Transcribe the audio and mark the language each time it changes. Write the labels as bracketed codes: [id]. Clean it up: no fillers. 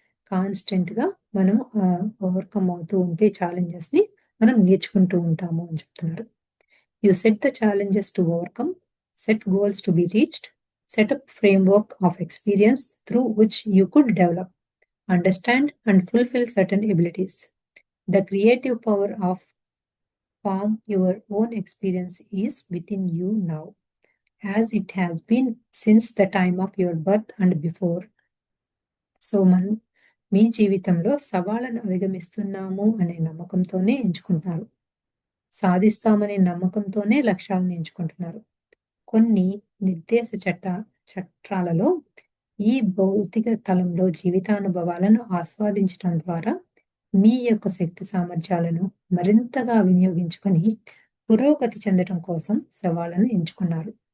[te] కాన్స్టెంట్‌గా మనం ఓవర్‌కమ్ అవుతూ ఉంటే ఛాలెంజెస్‌ని మనం నేర్చుకుంటూ ఉంటాము అని చెప్తున్నారు. [en] You set the challenges to overcome, set goals to be reached, set up framework of experience through which you could develop, understand and fulfill certain abilities. The creative power of form your own experience is within you now, as it has been since the time of your birth and before. [te] So మనం మీ జీవితంలో సవాళ్లను అధిగమిస్తున్నాము అనే నమ్మకంతోనే ఎంచుకుంటున్నారు. సాధిస్తామనే నమ్మకంతోనే లక్ష్యాలను ఎంచుకుంటున్నారు. కొన్ని నిర్దేశ చట్రాలలో ఈ భౌతిక తలంలో జీవితానుభవాలను ఆస్వాదించడం ద్వారా మీ యొక్క శక్తి సామర్థ్యాలను మరింతగా వినియోగించుకొని పురోగతి చెందడం కోసం సవాళ్లను ఎంచుకున్నారు.